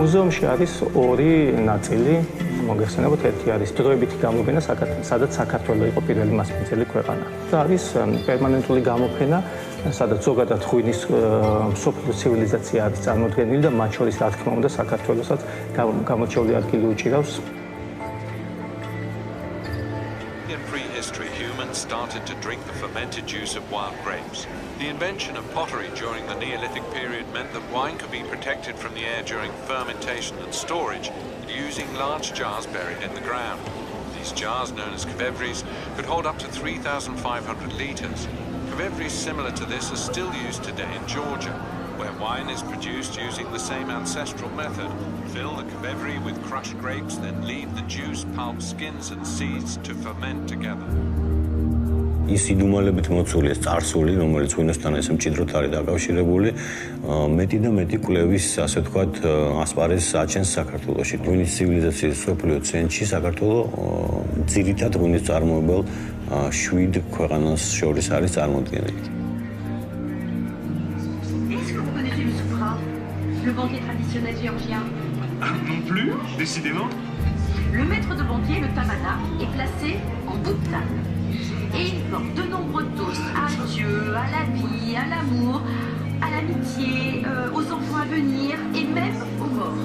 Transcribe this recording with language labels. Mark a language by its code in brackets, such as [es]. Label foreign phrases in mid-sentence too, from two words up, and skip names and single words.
[ka] მუზეუმში არის ორი ნაწილი, მოგეხსენებათ, ერთი არის დროებითი გამოფენა, სადაც საქართველო იყო პირველი მასპინძელი ქვეყანა. და არის პერმანენტული გამოფენა, სადაც ზოგადად ღვინის მსოფლიო ცივილიზაცია არის წარმოდგენილი და მათ შორის, რა თქმა უნდა, საქართველოსაც გამორჩეული ადგილი უჭირავს. [en] In prehistory, humans started to drink the fermented juice of wild grapes. The invention of pottery during the Neolithic period meant that wine could be protected from the air during fermentation and storage using large jars buried in the ground. These jars, known as kveveries, could hold up to 3,500 litres. Kveveries similar to this are still used today in Georgia, where wine is produced using the same ancestral method. Fill the kvevery with crushed grapes, then leave the juice, pulp, skins and seeds to ferment together. [ka] ის იდუმალებით მოცული წარსული, რომელიც ღვინოსთან ესე მჭიდროდ არის დაკავშირებული, მეტი და მეტი კვლევის, ასე ვთქვათ, ასპარეზს აჩენს საქართველოში. ღვინის ცივილიზაციის მსოფლიო ცენტრში საქართველო ძირითად ღვინის წარმოებელ 7 ქვეყანას შორის არის წარმოდგენილი. [fr] Est-ce que vous connaissez le soupra, le banquet traditionnel géorgien? Non plus, décidément. Le maître de banquet, le tabana, est placé en bout de table. Et il porte de nombreux toasts à Dieu, à la vie, à l'amour, à l'amitié, aux enfants à venir et même aux morts.